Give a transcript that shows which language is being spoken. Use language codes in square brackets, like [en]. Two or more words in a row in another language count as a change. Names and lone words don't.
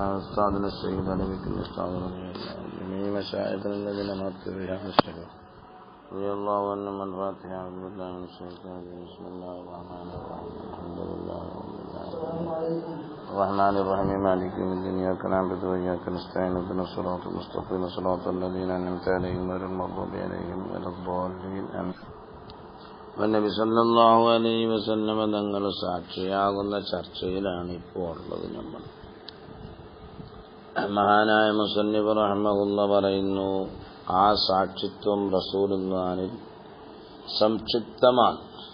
[ar] أستاذنا السيد علي بن أستاذ جميع مشايخنا الذين مات بها الشرف رضي الله عنهم. الفاتحة. أعوذ بالله من الشيطان الرجيم. بسم الله الرحمن الرحيم. الحمد لله رب العالمين الرحمن الرحيم مالك يوم الدين. إياك نعبد وإياك نستعين اهدنا الصراط المستقيم صراط الذين أنعمت عليهم غير المغضوب عليهم ولا الضالين آمين. [ml] നബി [ar] صلى الله عليه وسلم [ml] തങ്ങൾ സാക്ഷിയാകുന്ന ചർച്ചയിലാണ് ഇപ്പോൾ ഉള്ളത്. നമ്മൾ മഹാനായ [ar] مصنف رحمه الله [ml] പറയുന്നു, ആ സാക്ഷിത്വം റസൂലുള്ളാഹിൽ സംക്ഷിപ്തമാണ്.